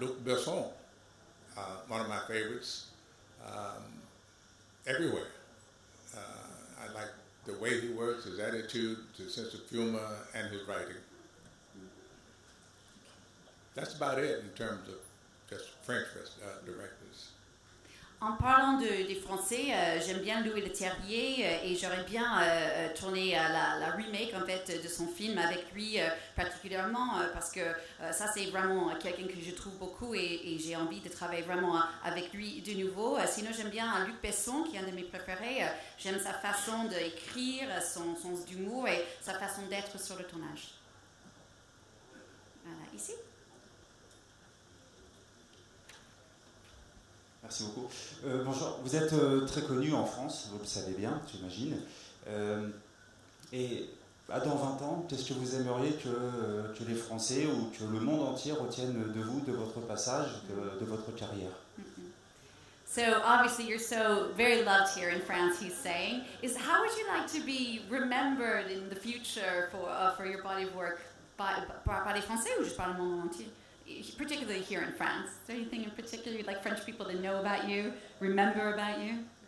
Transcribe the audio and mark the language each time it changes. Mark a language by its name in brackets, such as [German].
[English] Luc Besson, one of my favorites, everywhere. I like the way he works, his attitude, his sense of humor, and his writing. That's about it in terms of just French directors. [French] En parlant des Français, j'aime bien Louis Leterrier et j'aurais bien tourné la remake en fait de son film avec lui particulièrement parce que ça c'est vraiment quelqu'un que je trouve beaucoup et j'ai envie de travailler vraiment avec lui de nouveau. Sinon j'aime bien Luc Besson qui est un de mes préférés. J'aime sa façon d'écrire, son sens d'humour et sa façon d'être sur le tournage. Voilà, ici. Merci beaucoup. Bonjour, vous êtes très connu en France, vous le savez bien, j'imagine. Et dans 20 ans, qu'est-ce que vous aimeriez que les Français ou que le monde entier retiennent de vous, de votre passage, de votre carrière? [English] So obviously you're so very loved here in France, he's saying. How would you like to be remembered in the future for your body of work [French] par les Français ou juste par le monde entier? [English] Particularly here in France. Is there anything in particular you'd like French people to know about you, remember about you?